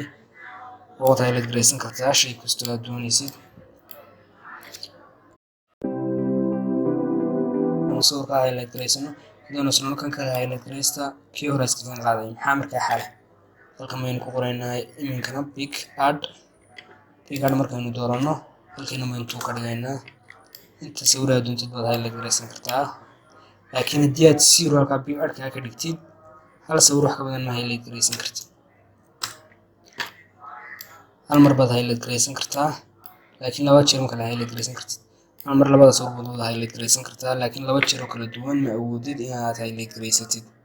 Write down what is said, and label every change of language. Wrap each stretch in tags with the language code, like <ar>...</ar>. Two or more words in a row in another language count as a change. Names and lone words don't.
<so>waad highlight garaysan kartaa shay kastoo aad doonaysid. sawirka highlight garaysano haddaynu isla kan kale highlight garaysta kii hore iska kan qaaday maxaa markaa xal halkan baynu ku qoraynaa iminkana</so> <en>pick add</en> <so>markaynu dooranno halkayna baynu ka dhigaynaa. inta sawir aad doontid baad highlight garaysan kartaa. laakiin haddii aad 0 halkaa</so> <en>pick add</en> <so>ka dhigtid hal sawir wax ka badan ma highlight garaysan kartid. hal mar baad highlight garaysan kartaa laakiin laba jeer ma kala highlight garaysan kartid. hal mar labada sawir baad highlight garaysan kartaa laakiin laba jeer oo kala duwan ma awoodid inaad highlight garaysatid.</so>